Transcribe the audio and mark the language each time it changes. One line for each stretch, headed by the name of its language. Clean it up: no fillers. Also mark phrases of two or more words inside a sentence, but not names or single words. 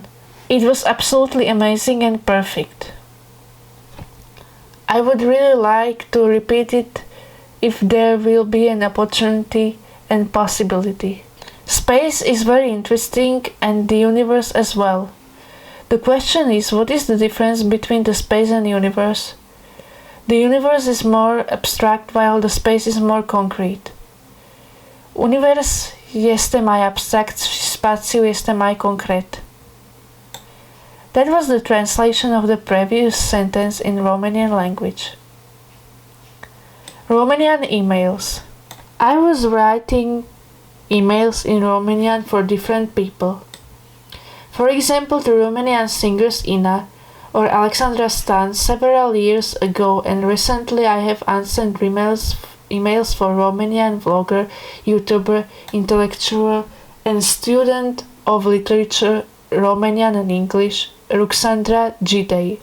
English: It was absolutely amazing and perfect. I would really like to repeat it if there will be an opportunity and possibility. Space is very interesting and the universe as well. The question is, what is the difference between the space and universe? The universe is more abstract while the space is more concrete.
Romanian: Univers este mai abstract și spațiu este mai concret.
English: That was the translation of the previous sentence in Romanian language. Romanian emails. I was writing emails in Romanian for different people. For example, to Romanian singers Ina or Alexandra Stan several years ago, and recently I have answered emails for Romanian vlogger, YouTuber, intellectual and student of literature, Romanian and English, Ruxandra Gidei.